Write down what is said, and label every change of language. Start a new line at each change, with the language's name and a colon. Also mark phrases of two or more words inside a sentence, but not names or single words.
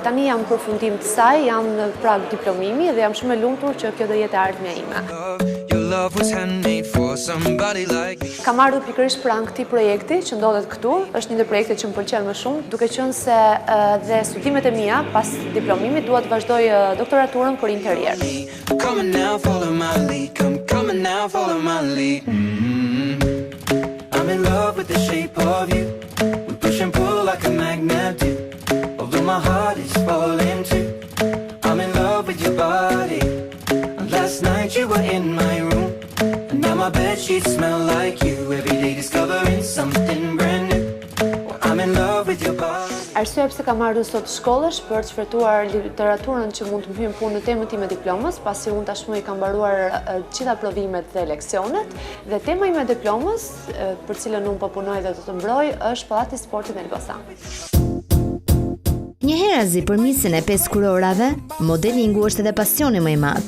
Albanian: Tani jam në përfundim të saj, jam në prag diplomimi dhe jam shumë e lumtur që kjo do jetë ardhmja ime. Kam ardhur pikërisht pranë këtij projekti që ndodhet këtu, është një ndër projektet që më pëlqen më shumë, duke qenë se dhe studimet e mia pas diplomimit dua të vazhdoj doktoraturën për interier.
English: I'm in love with the shape of you. We push and pull like a magnet do. Although my heart is falling too. I'm in love with your body. Last night you were in my room. And now my bedsheets smell like you. Every day discovering something brand new. I'm in love with your body.
Albanian: Arsyeja pse kam ardhur sot shkollësh për të shfrytëtuar literaturën që mund të më hyjë punë në temën time diplomës, pasi unë tashmë i kam mbaruar gjitha provimet dhe leksionet, dhe tema ime diplomës, për cilën unë po punoj dhe do të mbroj, është Pallati i Sportit në Elbasan. Njëherë për misën e 5 kurorave, modelingu është edhe pasioni më i madh.